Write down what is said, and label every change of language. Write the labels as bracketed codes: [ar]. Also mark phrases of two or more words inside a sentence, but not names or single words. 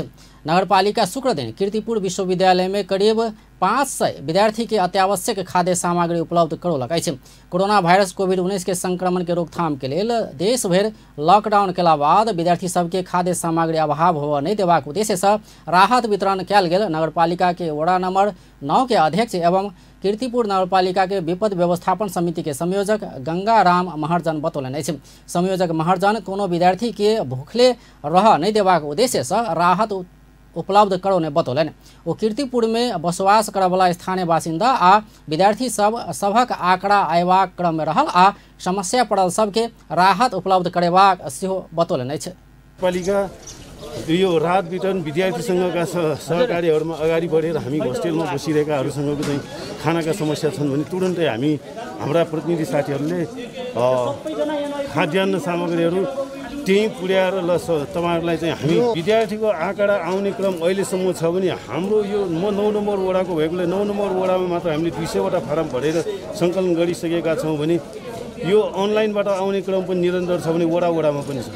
[mai] नगरपालिका शुक्र दिन कीर्तिपुर विश्वविद्यालय में करीब 500 विद्यार्थी के अत्यावश्यक खाद्य सामग्री उपलब्ध करौलक अछि। कोरोना वायरस कोविड-19 के संक्रमण के रोकथाम के लेल देश भर लॉकडाउन केला बाद विद्यार्थी सबके खाद्य सामग्री अभाव होबऽ नहीं देबाक उद्देश्य से राहत वितरण कयल गेल। नगरपालिका के वड़ा नंबर 9 के अध्यक्ष एवं कीर्तिपुर नगरपालिका के विपद व्यवस्थापन समिति के संयोजक गंगा राम महर्जन बतौलनि अछि। संयोजक महर्जन कोनो विद्यार्थी के भूखले रह नहीं देबाक उद्देश्य से राहत उपलब्ध करौने बतौलनि। ओ कीर्तिपुर में बसवास करयवला स्थानीय बासिंदा आ विद्यार्थी सबक आंकड़ा अयबाक क्रम में रहल आ समस्या पड़ल सबके राहत उपलब्ध करेबाक सेहो बतौलनि अछि। [ne] पालिका यो राहत वितरण विद्यार्थी संघका सहकारीहरूमा अगाडि बढेर हामी होस्टेलमा बसिरहेकाहरूसँगको चाहिँ खानाका समस्या छन् भने तुरुन्तै हामी हाम्रा प्रतिनिधि साथीहरूले खाद्यान्न सामग्रीहरू त्यहीँ पुर्याएर ल तपाईँहरूलाई चाहिँ हामी विद्यार्थीको आँकडा आउने क्रम अहिलेसम्म छ भने हाम्रो यो म 9 नम्बर वडाको भएकोले 9 नम्बर वडामा मात्र हामीले 200वटा फारम भरेर सङ्कलन गरिसकेका छौँ भने यो अनलाइनबाट आउने क्रम पनि निरन्तर छ भने वडामा पनि छ।